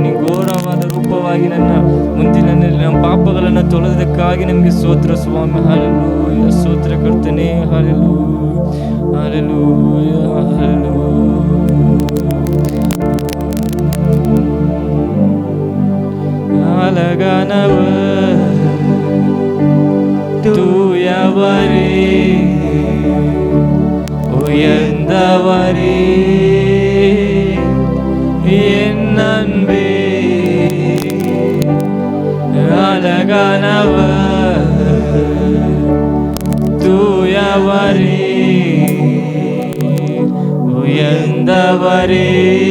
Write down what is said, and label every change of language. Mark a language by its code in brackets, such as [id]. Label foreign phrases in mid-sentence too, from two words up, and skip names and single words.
[kn] ನೀ ಘೋರವಾದ ರೂಪವಾಗಿ ನನ್ನ ಮುಂದಿನಲ್ಲಿ ನಮ್ಮ ಪಾಪಗಳನ್ನು ತೊಳೆದಕ್ಕಾಗಿ ನಮಗೆ ಸ್ತೋತ್ರ ಸ್ವಾಮಿ. ಹಾಲೆಲೂಯಾ. ಸ್ತೋತ್ರ ಕರ್ತನೆ. ಹಾಲೆಲೂಯಾ, ಹಾಲೆಲೂಯಾ, ಹಾಲೆಲೂಯಾ. [ta] அழகானவர் தூயவரே உயர்ந்தவரே என் அன்பே அழகானவர் தூயவரே உயர்ந்தவரே